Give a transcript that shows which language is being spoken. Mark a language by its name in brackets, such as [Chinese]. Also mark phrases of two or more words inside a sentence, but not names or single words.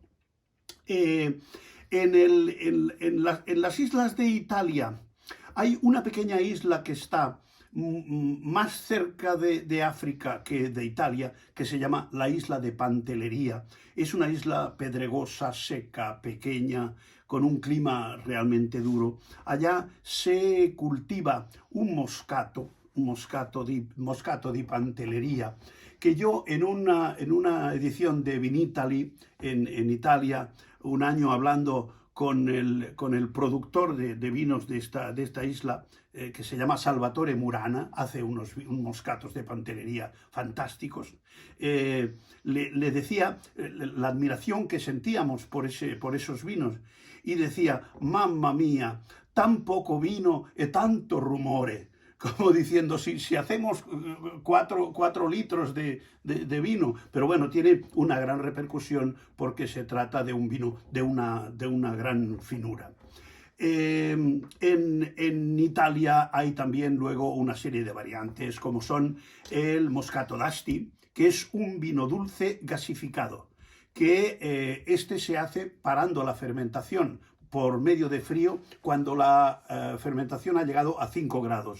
[Spanish] En las islas de Italia, hay una pequeña isla que está más cerca de África que de Italia, que se llama la isla de Pantelleria. Es una isla pedregosa, seca, pequeña, con un clima realmente duro. Allá se cultiva un moscato di Pantelleria, que yo en una edición de Vinitaly en Italia, un año hablando con el productor de vinos de esta isla, que se llama Salvatore Murana, hace unos moscatos de Pantelleria fantásticos. Le decía la admiración que sentíamos por esos vinos y decía, [Italian] mamma mía, tan poco vino e tanto rumore. [Spanish] Como diciendo, si hacemos 4 litros de vino, pero bueno, tiene una gran repercusión porque se trata de un vino de una gran finura. En Italia hay también luego una serie de variantes, como son el Moscato d'Asti, que es un vino dulce gasificado, que este se hace parando la fermentación por medio de frío cuando la fermentación ha llegado a 5 grados.